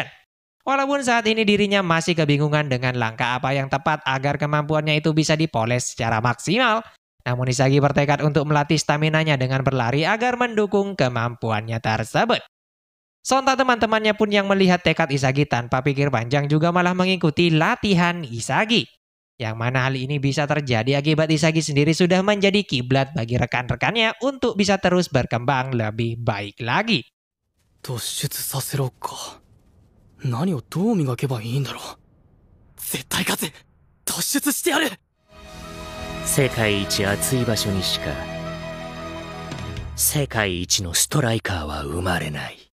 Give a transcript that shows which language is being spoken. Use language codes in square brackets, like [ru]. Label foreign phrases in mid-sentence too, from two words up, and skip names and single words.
[id] Walaupun saat ini dirinya masih kebingungan dengan langkah apa yang tepat agar kemampuannya itu bisa dipoles secara maksimal, namun Isagi bertekad untuk melatih staminanya dengan berlari agar mendukung kemampuannya tersebut. Sontak teman-temannya pun yang melihat tekad Isagi tanpa pikir panjang juga malah mengikuti latihan Isagi. Yang mana hal ini bisa terjadi akibat Isagi sendiri sudah menjadi kiblat bagi rekan-rekannya untuk bisa terus berkembang lebih baik lagi. [ja] 何をどう磨けばいいんだろう。絶対勝つ。突出してやる。世界一暑い場所にしか世界一のストライカーは生まれない。